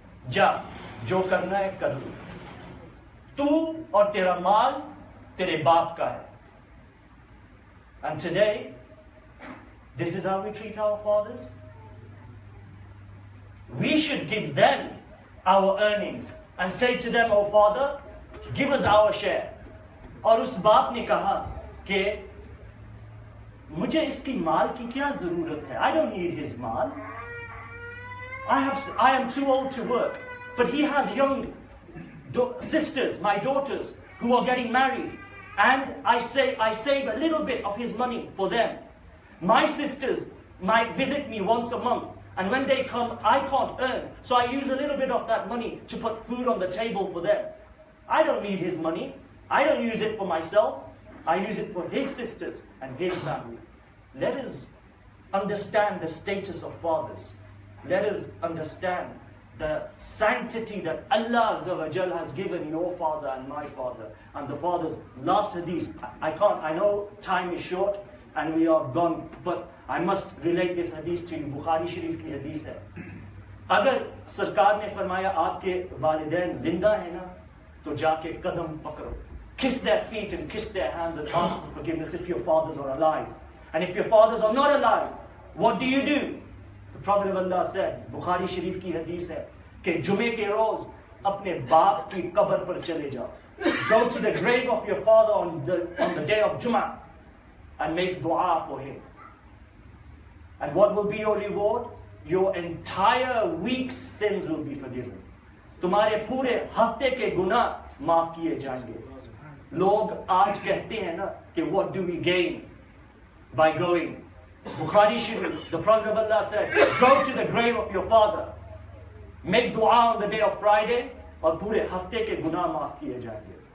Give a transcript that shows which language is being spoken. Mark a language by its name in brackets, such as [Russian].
[Hindi] Ja, jo karna hai kar lo. Tu aur tera maal tere baap ka hai. [English] And today, this is how we treat our fathers. We should give them our earnings and say to them, oh father, give us our share. [Hindi] और उस बाप ने कहा कि मुझे इसकी माल की क्या जरूरत है? [English] I don't need his [Hindi] mall. [English] I am too old to work. But he has young sisters, my daughters, who are getting married. And I save a little bit of his money for them. My sisters might visit me once a month. And when they come, I can't earn. So I use a little bit of that money to put food on the table for them. I don't need his money. I don't use it for myself. I use it for his sisters and his family. Let us understand the status of fathers. Let us understand the sanctity that Allah Azza wa Jal has given your father and my father. And the father's last hadith. I know time is short and we are gone, but I must relate this hadith to you. [Hindi] Bukhari Sharif ki hadith hai. अगर सरकार ने फरमाया आपके वालिदैन जिंदा है ना, तो जाके कदम पकड़ो. [English] Kiss their feet and kiss their hands and ask for forgiveness if your fathers are alive. And if your fathers are not alive, what do you do? The Prophet of Allah said, [Hindi] Bukhari Sharif ki hadith hai, कि जुमे के रोज अपने बाप की कब्र पर चले जाओ. [English] Go to the grave of your father on the day of Jummah and make dua for him. And what will be your reward? Your entire week's sins will be forgiven. [Hindi] तुम्हारे पूरे हफ्ते के गुनाह माफ किए जाएंगे. लोग आज कहते हैं ना कि [English] what do we gain by going? Bukhari Sharif, the Prophet of Allah said, go to the grave of your father, make dua on the day of Friday, [Hindi] और पूरे हफ्ते के गुनाह माफ किए जाएंगे.